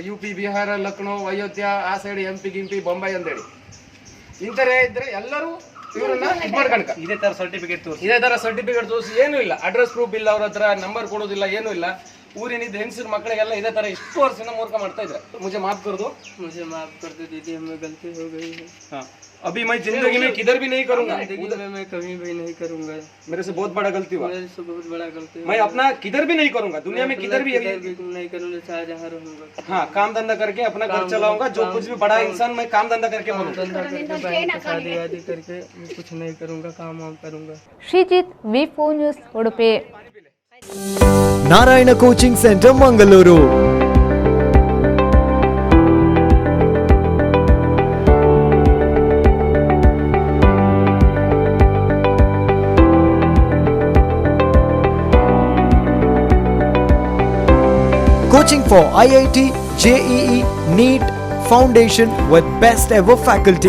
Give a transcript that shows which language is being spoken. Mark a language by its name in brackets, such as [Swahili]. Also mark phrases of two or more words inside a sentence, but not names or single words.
[Kannada] UP ಬಿಹಾರ ಲಕ್ನೋ ಅಯೋಧ್ಯ ಆ ಸೈಡ್ MP ಗಿಂಪಿ ಬೊಂಬೈ ಅಂತೇಳಿ ಇಂತರ ಇದ್ರೆ ಎಲ್ಲರೂ ಇವ್ರನ್ನ ಇದ್ ಮಾಡ್ಕಣಕ ಇದೇ ತರ ಸರ್ಟಿಫಿಕೇಟ್ ತೋರಿಸಿ ಏನು ಇಲ್ಲ, [English] address proof [Kannada] ಇಲ್ಲ, ಅವ್ರ ಹತ್ರ ನಂಬರ್ ಕೊಡೋದಿಲ್ಲ, ಏನು ಇಲ್ಲ. ಊರಿನಿಂದ ಹೆಂಗಸರು ಮಕ್ಕಳಿಗೆಲ್ಲ ಇದೇ ತರ ಇಷ್ಟು ವರ್ಷದಿಂದ ಮೂರ್ಖ ಮಾಡ್ತಾ ಇದ್ರು. [Hindi] मुझे माफ कर दो दीदी, हमें गलती हो गई है. हाँ, अभी मैं जिंदगी में किधर भी नहीं करूंगा, मैं कभी भी नहीं करूंगा. मेरे से बहुत बड़ा गलती हुआ, मेरे से बहुत बड़ा गलती. मैं अपना किधर भी नहीं करूंगा, दुनिया में किधर भी नहीं करूंगा, चाहे जहाँ रहूंगा. हाँ, काम धंधा करके अपना घर चलाऊंगा. जो कुछ भी बड़ा इंसान मैं काम धंधा करके बनूंगा. शादी वादी करके कुछ नहीं करूंगा, काम वाम करूंगा. [Kannada] ಶ್ರೀಜಿತ್, V4 ನ್ಯೂಸ್, ಉಡುಪಿ. ನಾರಾಯಣ ಕೋಚಿಂಗ್ ಸೆಂಟರ್ ಮಂಗಳೂರು. [English] Coaching for IIT, JEE, NEET, Foundation with best ever faculty.